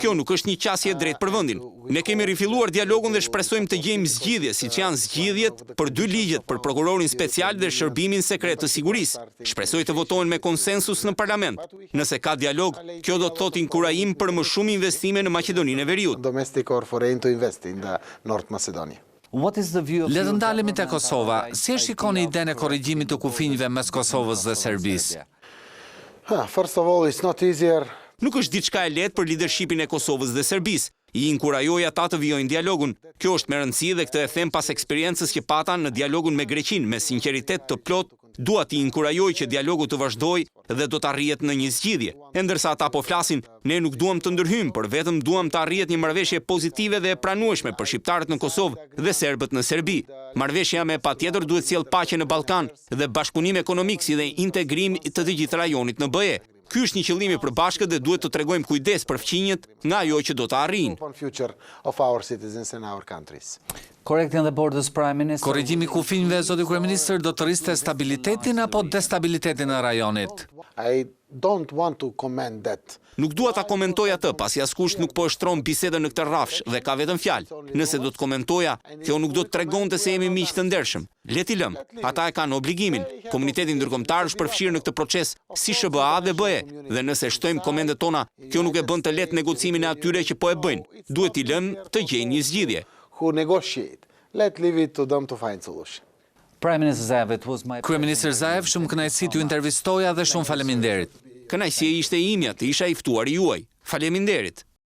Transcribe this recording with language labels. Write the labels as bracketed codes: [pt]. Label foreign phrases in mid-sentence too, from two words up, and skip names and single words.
[sq] Kjo nuk është një qasje e drejtë për vendin. Ne kemi rifilluar dialogun dhe shpresojmë të gjejmë zgjidhje, siç janë zgjidhjet për 2 ligjet për prokurorin special dhe shërbimin sekret të sigurisë. Shpresoj të votohen me konsensus në parlament. Nëse ka dialog, kjo do të thotë inkurajim për më shumë investime në Maqedoninë e Veriut. [en] Domestic or foreign to invest in the North Macedonia. What is the view of [sq] Le të ndalemi te Kosova. Si e shikoni idenë e korrigjimit të kufinjve mes Kosovës dhe Serbisë? [en] First of all, it's not easier. [sq] Nuk është diçka e lehtë për leadershipin e Kosovës dhe Serbisë. I inkurajoj ata të vijojnë dialogun. Kjo është me rëndësi dhe këtë e them pas eksperiencës që pata në dialogun me Greqinë me sinqeritet të plot. Dua t'i inkurajoj që dialogu të vazhdoj dhe do të arrihet në një zgjidhje. E ndërsa ata po flasin, ne nuk duam të ndërhyjmë, por vetëm duam të arrihet një marrëveshje pozitive dhe e pranueshme për shqiptarët në Kosovë dhe serbët në Serbi. Marrëveshja me patjetër duhet sjellë paqe në Ballkan dhe bashkëpunim ekonomik si dhe integrim të gjithë rajonit në BE. Ky është një qëllim i përbashkët dhe duhet të tregojmë kujdes për fqinjet nga ajo që do të arrijnë. [en] Future of our citizens and our countries. Correcting the borders, Prime Minister. [sq] Korrigjimi i kufive, zoti kryeministër, do të rriste stabilitetin apo destabilitetin e rajonit? [en] I don't want to comment that. [sq] Nuk dua ta komentoj atë, pasi askush nuk po e shtron bisedën në këtë rrafsh dhe ka vetëm fjalë. Nëse do të komentoja, kjo nuk do të tregonte se jemi miq të ndershëm. Le t'i lëm. Ata e kanë obligimin. Komuniteti ndërkombëtar është përfshirë në këtë proces si SBA dhe BE. Dhe nëse shtojmë komendet tona, kjo nuk e bën të lehtë negocimin e atyre që po e bëjnë. Duhet t'i lëmë të gjejnë një zgjidhje. [en] Who negotiate. Let's leave it to them to find solution. Prime Minister Zaev, it was my [sq] Kryeministër Zaev, shumë kënaqësi t'ju intervistoja dhe shumë faleminderit. Kënaqësia ishte imja të isha i ftuar juaj. Faleminderit.